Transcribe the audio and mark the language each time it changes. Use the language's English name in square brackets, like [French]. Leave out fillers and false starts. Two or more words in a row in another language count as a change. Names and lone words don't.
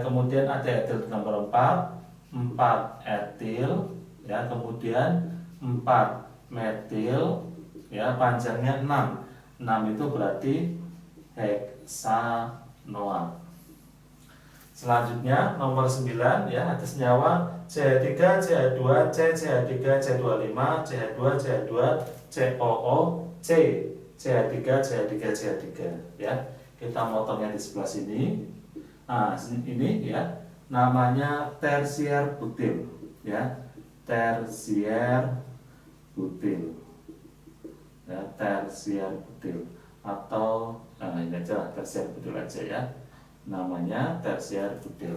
[Indonesian] Kemudian ada etil nomor 4 etil ya. Kemudian 4 metil ya, panjangnya 6 itu berarti heksanoat. Selanjutnya nomor 9 ya, ada senyawa CH3, CH2, CH3, CH25, CH2, CH2, COO, CH3, CH3, CH3 ya. Kita motongnya di sebelah sini. Nah, ini ya namanya tersier butil ya, tersier butil ya, tersier butil atau ini aja tersier butil aja ya, namanya tersier butil.